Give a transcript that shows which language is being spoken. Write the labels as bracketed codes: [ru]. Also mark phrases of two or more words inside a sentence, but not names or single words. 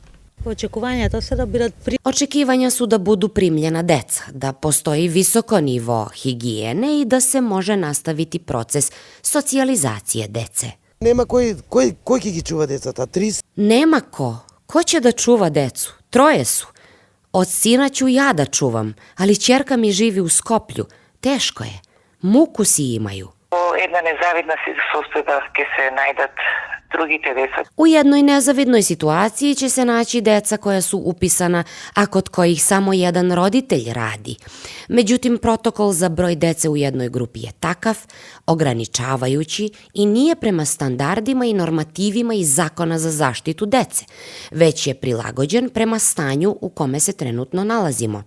[sr] Očekivanja su da budu primljena deca, da postoji visoko nivo higijene i da se može nastaviti proces socijalizacije dece. [mk] Нема кој ќе ги чува децата? 30? [sr] Nema ko. Ko će da čuva decu? 3 su. Od sina ću ja da čuvam, ali ćerka mi živi u Skoplju. Teško je. Muku si imaju. [mk] Една незавидна состојба ќе се најдат другите деца. [sr] U jednoj nezavidnoj situaciji će se naći deca koja su upisana, a kod kojih samo jedan roditelj radi. Međutim, protokol za broj dece u jednoj grupi je takav, ograničavajući i nije prema standardima i normativima iz Zakona za zaštitu dece, već je prilagođen prema stanju u kome se trenutno nalazimo.